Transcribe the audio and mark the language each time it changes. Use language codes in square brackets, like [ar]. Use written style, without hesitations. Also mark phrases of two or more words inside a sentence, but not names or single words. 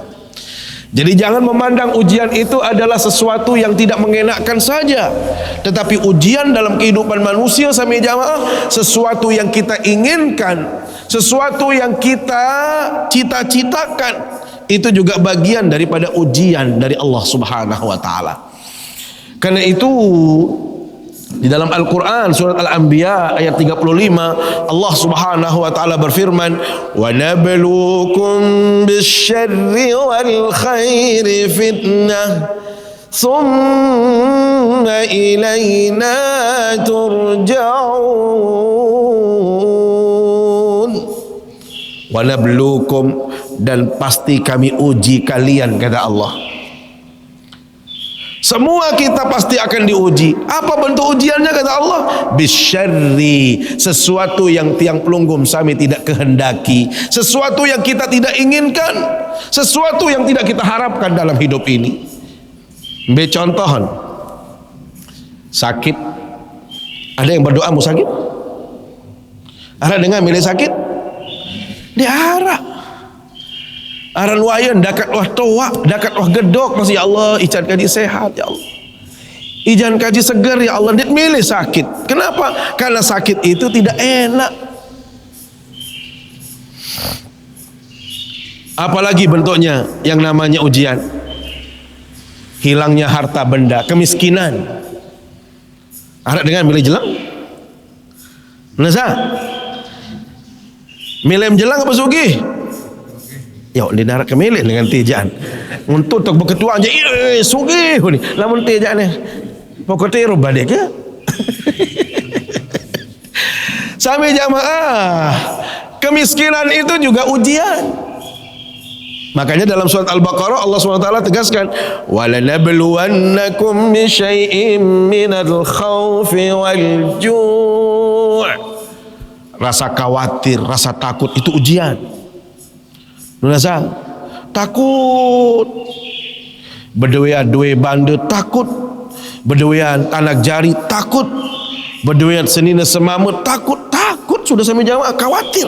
[id] Jadi jangan memandang ujian itu adalah sesuatu yang tidak mengenakkan saja, tetapi ujian dalam kehidupan manusia sami jamaah sesuatu yang kita inginkan, sesuatu yang kita cita-citakan, itu juga bagian daripada ujian dari Allah [ar] سبحانه وتعالى. [id] Karena itu di dalam Al-Quran surat Al-Anbiya ayat 35 Allah [ar] سبحانه وتعالى [id] berfirman, [ar] "ونبلوكم بالشر والخير فتنة ثم إلينا ترجعون." ونبلوكم, [id] dan pasti kami uji kalian, kata Allah. Semua kita pasti akan diuji. Apa bentuk ujiannya, kata Allah? Bisyarri, sesuatu yang [sas] tiang pelunggum sami [id] tidak kehendaki, sesuatu yang kita tidak inginkan, sesuatu yang tidak kita harapkan dalam hidup ini. Ambil contohan, sakit. Ada yang berdoa mau sakit? [sas] Ada dengar milih sakit? Diharap aran wayan dakat wah toa, dakat wah gedok, masih ya Allah ijan kaji sehat ya Allah, ijan kaji segar ya Allah. Dia milih sakit. Kenapa? [id] Karena sakit itu tidak enak. Apalagi bentuknya yang namanya ujian, hilangnya harta benda, kemiskinan. [sas] Ada dengan milih jelang? Nasa milih jelang apa sugih? Ya, dinarak kemilih dengan tijaan. Untuk tok berketua aja, sugih ni. Lamun tijaan ni, pokoknya rubah dia ke? Sami jamaah, [id] kemiskinan itu juga ujian. Makanya dalam surat Al-Baqarah Allah SWT tegaskan, [ar] وَلَنَبْلُوَنَّكُمْ بِشَيْءٍ مِّنَ الْخَوْفِ وَالْجُوعِ. [id] Rasa khawatir, rasa takut itu ujian. [sas] Nurasa takut berduaan dua banda takut, berduaan anak jari takut, berduaan senina semama takut sudah sampai jamaah khawatir.